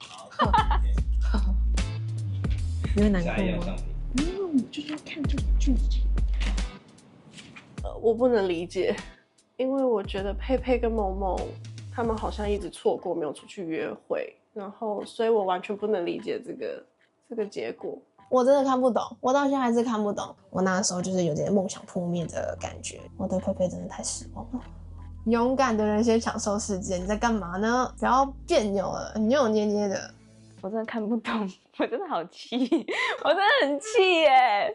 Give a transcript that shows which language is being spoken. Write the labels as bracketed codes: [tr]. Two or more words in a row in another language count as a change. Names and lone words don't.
[zh] 你會難過嗎？就是要看這個劇情。我不能理解，因為我覺得佩佩跟萌萌他們好像一直錯過，沒有出去約會，然後所以我完全不能理解這個結果。我真的看不懂，我到現在還是看不懂。我那時候就是有點夢想破滅的感覺，我對佩佩真的太失望了。勇敢的人先享受世界，你在幹嘛呢？不要別扭了，扭扭捏捏的。我真的看不懂，我真的好氣，我真的很气耶！